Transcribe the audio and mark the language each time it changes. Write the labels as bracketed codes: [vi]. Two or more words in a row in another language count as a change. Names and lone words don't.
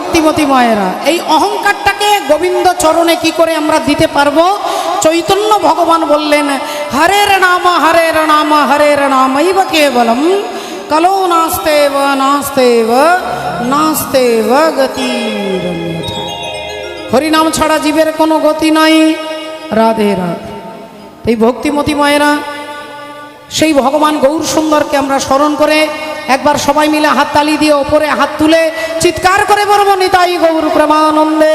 [bn] ভক্তিমতী মায়েরা, এই অহংকারটাকে গোবিন্দ চরণে কি করে আমরা দিতে পারবো? চৈতন্য ভগবান বললেন, [sa] হরের নাম হরের নাম ইব কেবলম কলো নাস্তেব নাস্তেব নাস্তেব গতিরন্যথা। [bn] হরিনাম ছাড়া জীবের কোনো গতি নাই। রাধে রাধে। এই ভক্তিমতী মায়েরা, সেই ভগবান গৌর সুন্দরকে আমরা স্মরণ করে একবার সবাই মিলে হাততালি দিয়ে ওপরে হাত তুলে চিৎকার করে বলবো, নিতাই গৌর প্রেমানন্দে